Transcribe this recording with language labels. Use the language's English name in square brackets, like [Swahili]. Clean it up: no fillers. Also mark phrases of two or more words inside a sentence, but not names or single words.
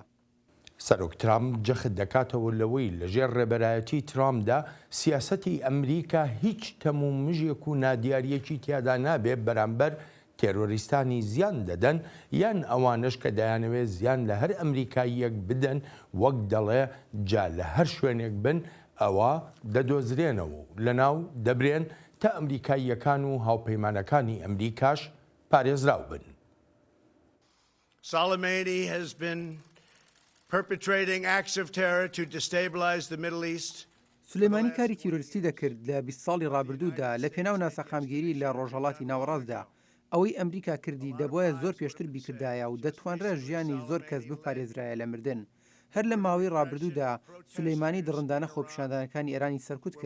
[Central Kurdish] سەرۆکترام جەخت دەکاتەوە لەوەی لەژێر ڕێبەرایەتی ترامدا سیاسەتی ئەمریکا هیچ تەموو مژێک و نادیاریەکی تیادا نابێت بەرامبەر تێرۆریستانی زیان دەدەن یان ئەوانش کە دەیانەوێت زیان لە هەر ئەمریکاییەک بدەن وەک دەڵێ جا لە هەر شوێنێک بن ئەوە دەدۆزرێنەوە و لەناو دەبرێن تا ئەمریکاییەکان و هاوپەیمانەکانی ئەمریکاش پارێزراو بن. [English] Soleimani has been perpetrating acts of terror to destabilize the Middle East. [Central Kurdish] سولەیمانی کاری تیرۆریستی دەکرد لە 20 ساڵی ڕابردوودا لە پێناو ناسەخامگیری لە ڕۆژهەڵاتی ناوەڕاستدا. ئەوەی ئەمریکا کردی دەبواە زۆر پێشتر بیکردایە و دەتوانرە ژیانی زۆر کەس بپارێزرایە لە مردن. هەر لە ماوەی ڕابردوودا سولەیمانی دڕندانە خۆپیشاندانەکانی ئێرانی سەرکوت کرد.